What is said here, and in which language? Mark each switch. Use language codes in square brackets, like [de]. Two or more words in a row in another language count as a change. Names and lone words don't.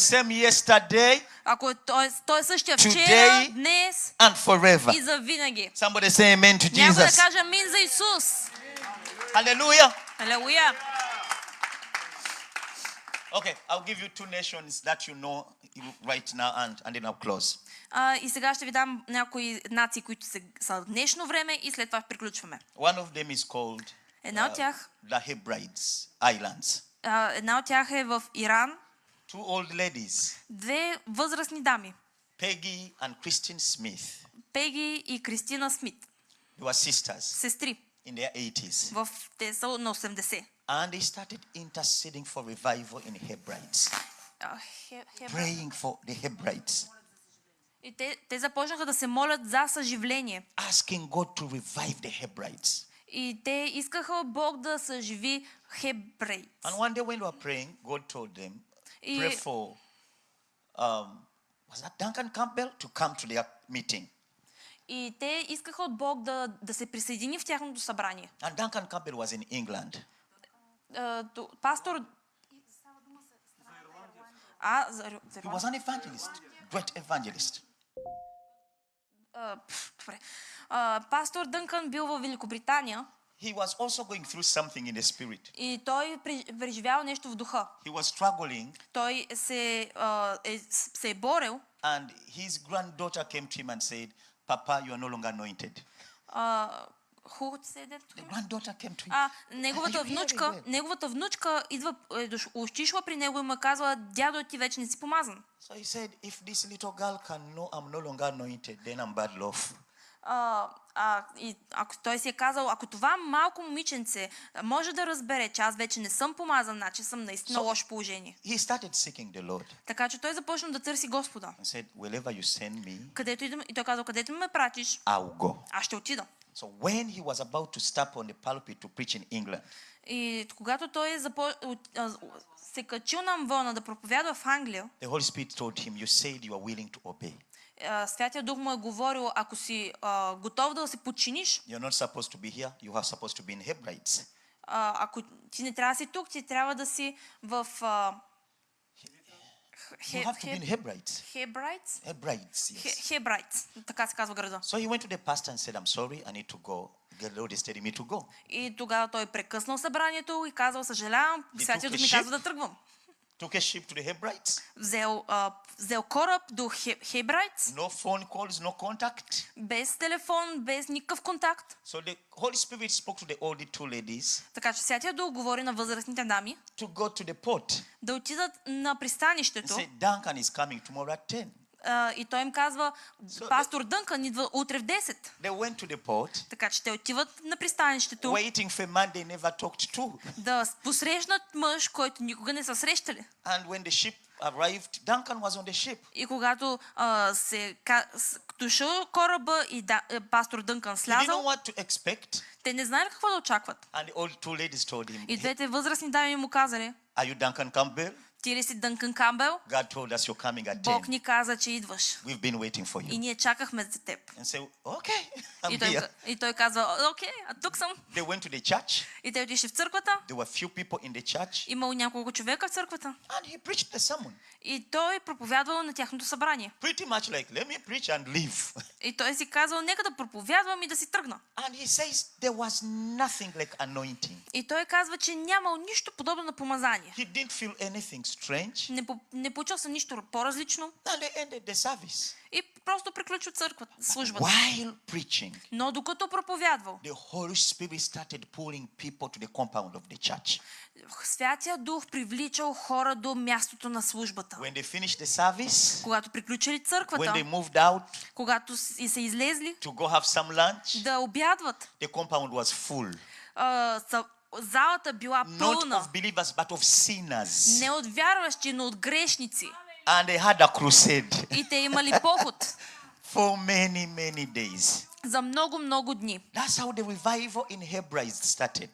[en] same yesterday, [bg] Ако той е същия вчера, [en] Today [bg] днес [en] and forever. [bg] и за винаги. [en] Somebody say amen to [bg] Някой да [en] Jesus. [bg] каже амин за Исус. [en] Hallelujah. [bg] Алелуя. [en] Okay, I'll give you two nations that you know right now and then I'll close. [bg] И сега ще ви дам някои нации, които са в днешно време и след това приключваме. [en] One of them is called [bg] Една от тях, [en] the Hebrides Islands. [bg] една от тях е в Иран. [en] Two old ladies, [bg] Две възрастни дами, [en] Peggy and Christine Smith. [bg] Пеги и Кристина Смит, [en] They were sisters [bg] сестри. [en] in their 80s. [bg] Те са на 80. [en] And they started interceding for revival in Hebrides. Praying for the Hebrides. [bg] И те започнаха да се молят за съживление. [en] Asking God to revive the Hebrides. [bg] И те искаха Бог да съживи Хебрейц. [en] And one day when they were praying, God told them, [bg] И- [en] pray for, was that Duncan Campbell to come to their meeting. [bg] И те искаха от Бог да се присъедини в тяхното събрание. [en] And Duncan Campbell was in England. [bg] Пастор... [en] He was an evangelist, great evangelist. [bg] Добре. Пастор Дънкън бил във Великобритания [en] He was also going through something in the spirit. [bg] и той преживял нещо в духа. [en] He was struggling, [bg] Той се е борел. [en] and his granddaughter came to him and said, Papa, you are no longer anointed. The granddaughter came to him. [bg] Неговата внучка идва, отишла при него и му казва: дядо, ти вече не си помазан. [en] So he said, if this little girl can know I'm no longer anointed, then I'm bad love. [bg] И ако той си е казал, ако това малко момиченце може да разбере, че аз вече не съм помазан, значи съм наистина лошо положение. [en] He started seeking the Lord [bg] Така че той започна да търси Господа. [en] and said, wherever you send me, [bg] Където идем, и той казал: където ме пратиш, [en] I'll go. [bg] аз ще отида. [en] So when he was about to step on the pulpit to preach in England, [bg] И когато той се качил на амвона да проповядва в Англия, [en] the Holy Spirit told him, you said you are willing to obey. [bg] Святия Дух му е говорил: ако си готов да се подчиниш, [en] You're not supposed to be here. You are supposed to be in Hebrides. [bg] ако ти не трябва да си тук, ти трябва да си в [en] You have to be in Hebrides. [bg] Хебрайц. [en] Hebrides, yes. [bg] Хебрайц, така се казва града. [en] So he went to the pastor and said, I'm sorry, I need to go. The Lord is telling me to go. [bg] И тогава той прекъснал събранието и казал: съжалявам, Святия Дух ми казва да тръгвам. [en] Took a ship to the Hebrides. [bg] Взел кораб до Хебрайц, [en] No phone calls, no contact. [bg] без телефон, без никакъв контакт. [en] So the Holy Spirit spoke to the old two ladies [bg] Така че Святия Дух говори на възрастните дами [en] to go to the port. [bg] да отидат на [en] He [bg] пристанището. [en] said, Duncan is coming tomorrow at 10. [bg] И той им казва: пастор Дънкън идва утре в 10. [en] They went to the port, [bg] Така че те отиват на пристанището [en] waiting for a man they never talked to. [bg] да посрещнат мъж, който никога не са срещали. [en] And when the ship arrived, Duncan was on the ship. [bg] И когато дошъл кораба и пастор Дънкън [en] He didn't know [bg] слязал, [en] what to expect. [bg] те не знаели какво да очакват. [en] And the old two ladies told him, [bg] И двете възрастни дами му казали: [en] are you Duncan Campbell? [bg] ти ли си Дънкън Камбел? [en] God told us you're coming at [bg] Бог 10. ни каза, че идваш. [en] We've been waiting for [bg] И [en] you. [bg] ние чакахме за теб. [en] And say, okay, I'm [bg] И той, [en] here. [bg] и той казва: окей, а тук съм. [en] They went to the church. [bg] И те отишли в църквата. [en] There were few people in the church. [bg] Имало няколко човека в църквата. [en] And he preached the sermon. [bg] И той проповядвал на тяхното събрание. [en] Pretty much like, let me preach and leave. [bg] И той си казал: нека да проповядвам и да си тръгна. [en] And he says there was nothing like anointing. [bg] И той казва, че нямал нищо подобно на помазание. [en] He didn't feel anything strange. [bg] Не получил се нищо по-различно. [en] And they ended the service. [bg] И просто приключил църквата, службата. [en] While preaching, [bg] Но докато проповядвал, [en] the Holy Spirit started pulling people to the compound of the church. [bg] Святия Дух привличал хора до мястото на службата. [en] When they finished the service, [bg] Когато приключили [en] when [bg] църквата, [en] they moved out [bg] когато и са излезли [en] to go have some lunch, [bg] да обядват, [en] the compound was full. [bg] залата била [en] Not [bg] пълна. [en] of believers, but of sinners. [bg] Не от вярващи, но от грешници. [en] And they had a crusade [bg] И те имали поход [en] for many, many days. [bg] за много дни. [en] That's how the revival in Hebrides started.